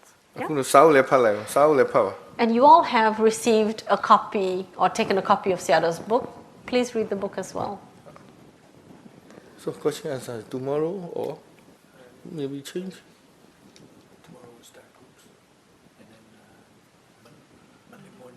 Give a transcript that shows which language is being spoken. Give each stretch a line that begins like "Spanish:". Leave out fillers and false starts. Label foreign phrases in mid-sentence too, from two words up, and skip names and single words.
Burmese: အခုတော့စာအုပ်လည်းဖတ်လိုက်အောင်စာအုပ်လည်းဖတ်ပါ
English: And you all have received a copy or taken a copy of Sayadaw's book. Please read the book as well. so question answer tomorrow or maybe change Tomorrow we'll start groups, and then Monday morning